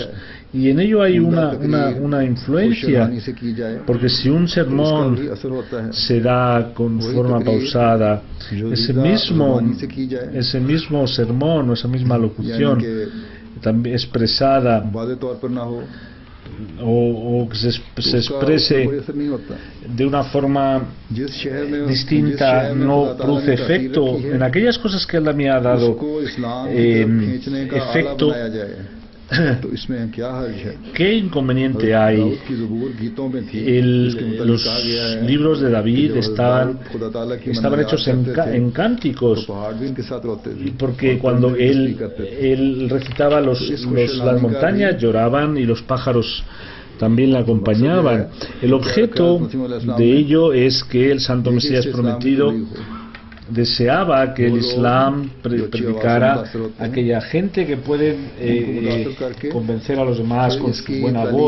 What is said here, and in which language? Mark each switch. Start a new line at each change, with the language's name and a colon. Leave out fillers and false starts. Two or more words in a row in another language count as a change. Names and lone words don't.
Spanish: Y en ello hay una influencia, porque si un sermón se da con forma pausada, ese mismo sermón o esa misma locución también expresada o que se exprese de una forma distinta, no produce efecto en aquellas cosas que Allah me ha dado efecto.
Urdu: تو اس میں کیا حرج ہے?
Spanish: ¿Qué inconveniente hay?
Urdu: داؤد کی زبور گیتوں میں تھی، جس کے مطابق
Spanish: Los
Urdu: کہا گیا ہے
Spanish: libros de
Urdu: कि
Spanish: David
Urdu: जब
Spanish: estaban
Urdu: داؤد خدا تعالیٰ کی
Spanish: estaban
Urdu: मनायात
Spanish: hechos en,
Urdu: کرتے تھے,
Spanish: en
Urdu: तो
Spanish: cánticos,
Urdu: پہاڑ بھی ان کے ساتھ روتے تھے,
Spanish: porque
Urdu: और
Spanish: cuando
Urdu: پرندے بھی تسبیح کرتے تھے.
Spanish: él recitaba, las montañas lloraban y los pájaros también la acompañaban. El objeto de ello es que el Santo Mesías prometido deseaba que el Islam predicara a aquella gente que puede convencer a los demás con su buena voz.